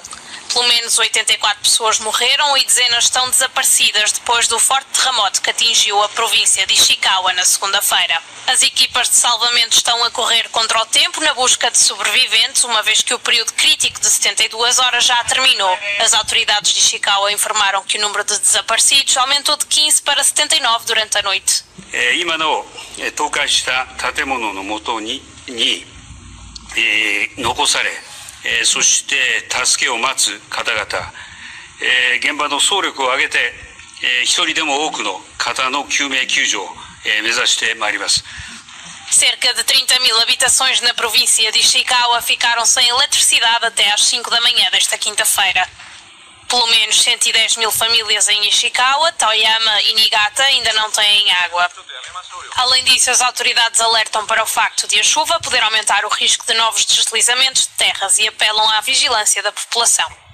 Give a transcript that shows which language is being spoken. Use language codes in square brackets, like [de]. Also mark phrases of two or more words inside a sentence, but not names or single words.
[pt] Pelo menos 84 pessoas morreram e dezenas estão desaparecidas depois do forte terremoto que atingiu a província de Ishikawa na segunda-feira. As equipas de salvamento estão a correr contra o tempo na busca de sobreviventes, uma vez que o período crítico de 72 horas já terminou. As autoridades de Ishikawa informaram que o número de desaparecidos aumentou de 15 para 79 durante a noite. [ja] 今の倒壊した建物の元に残され、そして助けを待つ方々、現場の総力を挙げて、一人でも多くの方の救命救助を目指してまいります。 [pt] Cerca de 30.000 habitações na província de Ishikawa ficaram sem eletricidade até às 5 da manhã desta quinta-feira. Pelo menos 110.000 famílias em Ishikawa, Toyama e Niigata ainda não têm água. Além disso, as autoridades alertam para o facto de a chuva poder aumentar o risco de novos deslizamentos de terras e apelam à vigilância da população.